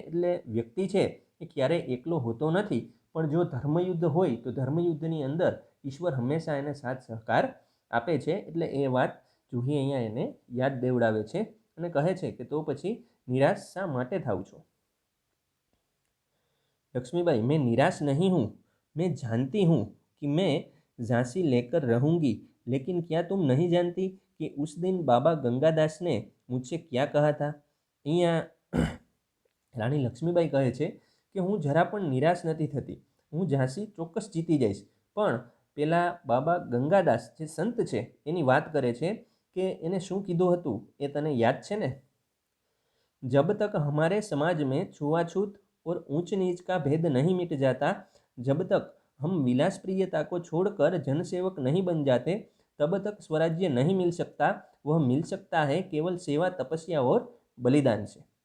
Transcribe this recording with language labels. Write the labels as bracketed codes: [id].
[gu] એટલે વ્યક્તિ છે એ ક્યારેય એકલો હોતો નથી, પણ જો ધર્મયુદ્ધ હોય તો ધર્મયુદ્ધની અંદર ઈશ્વર હંમેશા એને સાથ સહકાર આપે છે. એટલે એ વાત જૂહી અહીંયા એને યાદ દેવડાવે છે અને કહે છે કે તો પછી નિરાશ શા માટે થાવ છો? [hi] लक्ष्मीबाई, मैं निराश नहीं हूँ, मैं जानती हूँ कि मैं झांसी लेकर रहूँगी, लेकिन क्या तुम नहीं जानती कि उस दिन बाबा गंगादास ने मुझसे क्या कहा था? [gu] અહીંયા રાણી લક્ષ્મીબાઈ કહે છે કે હું જરા પણ નિરાશ નથી થતી, હું ઝાંસી ચોક્કસ જીતી જઈશ. પણ પેલા બાબા ગંગાદાસ જે સંત છે એની વાત કરે છે કે એને શું કીધું હતું એ તને યાદ છે ને? [hi] जब तक हमारे समाज में छुआछूत और ऊंच नीच का भेद नहीं मिट जाता, जब तक हम विलास प्रियता को छोड़कर जनसेवक नहीं बन जाते, तब तक स्वराज्य नहीं मिल सकता. वह मिल सकता है केवल सेवा, तपस्या और बलिदान से.